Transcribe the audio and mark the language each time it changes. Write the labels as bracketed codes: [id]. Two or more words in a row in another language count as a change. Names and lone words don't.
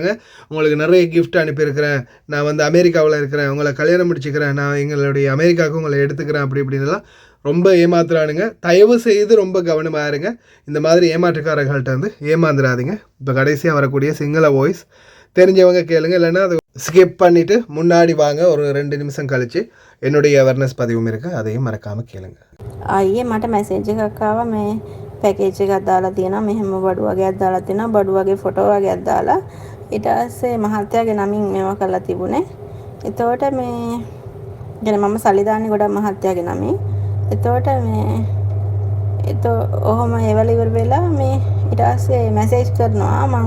[ta] உங்களுக்கு நிறைய கிஃப்ட் அனுப்பியிருக்கிறேன், நான் வந்து அமெரிக்காவில் இருக்கிறேன், உங்களை கல்யாணம் முடிச்சுக்கிறேன், நான் எங்களுடைய அமெரிக்காவுக்கு உங்களை எடுத்துக்கிறேன், அப்படி இப்படின்லாம் ரொம்ப ஏமாத்துறானுங்க. தயவு செய்து ரொம்ப கவனமாக இருங்க. இந்த மாதிரி ஏமாற்றுக்காரர்கள்ட்ட வந்து ஏமாந்துடாதீங்க. இப்போ கடைசியாக வரக்கூடிய சிங்கள வாய்ஸ் தெரிஞ்சவங்க கேளுங்க, இல்லைன்னா அது ஸ்கிப் பண்ணிவிட்டு முன்னாடி வாங்க, ஒரு 2 நிமிஷம் கழித்து என்னுடைய அவேர்னஸ் பதிவும் இருக்குது, அதையும் மறக்காமல் கேளுங்க. [si] අයියේ මට මැසේජ් එකක් ආවා, මේ පැකේජ් එකක් දාලා තියෙනවා, මෙහෙම බඩු වගේක් දාලා තියෙනවා, බඩු වගේ ෆොටෝ වගේක් දාලා. ඊට පස්සේ මහත්තයාගේ නමින් මේවා කරලා තිබුණේ. එතකොට මේ يعني මම සල්ලි දාන්නේ ගොඩක් මහත්තයාගේ නමින්. එතකොට ඔහොම ඒවල ඉවර වෙලා මේ ඊට පස්සේ මැසේජ් කරනවා මං.